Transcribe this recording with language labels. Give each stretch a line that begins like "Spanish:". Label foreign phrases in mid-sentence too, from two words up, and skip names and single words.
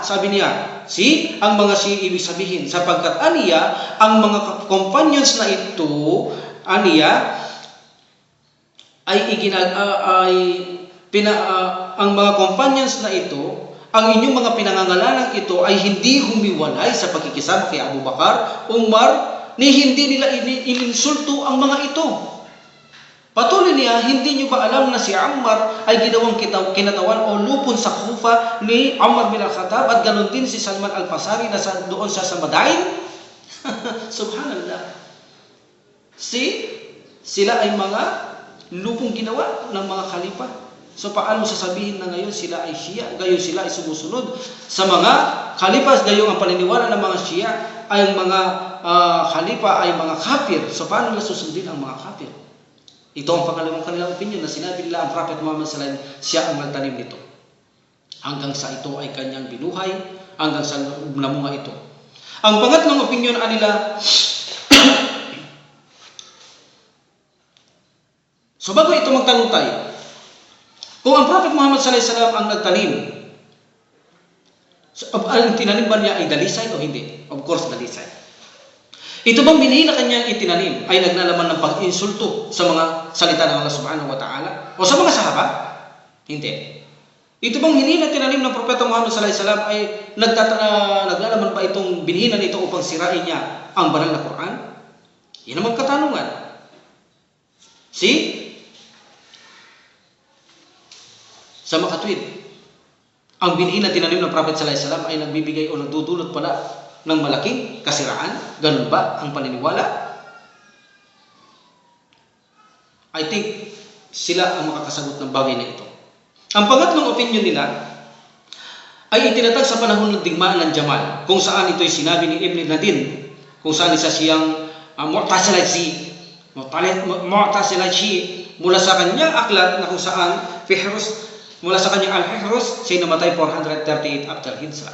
Filipino: Sabi niya, ang mga Shi'i ibig sabihin, sapagkat aniya, ang mga companions na ito, aniya, ang mga companions na ito, ang inyong mga pinangangalanan ito ay hindi humiwalay sa pagkikisama kay Abu Bakar, Umar, ni hindi nila ininsulto ang mga ito. Patuloy niya, hindi nyo ba alam na si Ammar ay ginawang kinatawan o lupon sa Kufa ni Ammar bin al-Khattab at ganoon din si Salman al-Fasari na doon siya sa Madain? Subhanallah. Sila ay mga lupong ginawa ng mga khalifa. So paano sasabihin na ngayon sila ay Shia, gayon sila ay sumusunod sa mga khalifa, gayon ang paniniwala ng mga Shia ay ang mga khalifa ay mga kafir. So paano nila susundin ang mga kafir? Ito ang pangalawang kanilang opinion na sinabi nila ang Prophet Muhammad
Arabic: صلى الله عليه وسلم,
Filipino: siya ang nagtanim nito. Hanggang sa ito ay kanyang binuhay, hanggang sa namunga ito. Ang pangatlong opinion nila, so bago ito magtanong tayo, kung ang Prophet Muhammad
Arabic: صلى الله عليه وسلم
Filipino: ang nagtanim, so, ang tinanim ba niya ay dalisay o hindi?
English: Of course,
Filipino: dalisay. Ito bang binhi na kanyang itinanim ay naglalaman ng pag-insulto sa mga salita ng Allah
Arabic: سبحانه وتعالى?
Filipino: O sa mga sahaba? Hindi. Ito bang hinhi na tinanim ng Propeta Muhammad
Arabic: صلى الله عليه وسلم
Filipino: ay naglalaman ba itong binhi na nito upang sirain niya ang banal na Quran? Yan ang katanungan. Sa makatwid, ang binhi na tinanim ng Prophet
Arabic: صلى الله عليه وسلم
Filipino: ay nagbibigay o nagdudulot pala ng malaking kasiraan. Ganun ba ang paniniwala?
English: I think
Filipino: sila ang makakasagot ng bagay na ito. Ang pangatlong opinion nila ay itinatag sa panahon ng digmaan ng Jamal, kung saan ito'y sinabi ni Ibn Nadin, kung saan isa siyang Mu'tazilai mula sa kanyang aklat na kung saan mula sa kanyang Al-Hihrus, siya namatay 438 after Hijrah.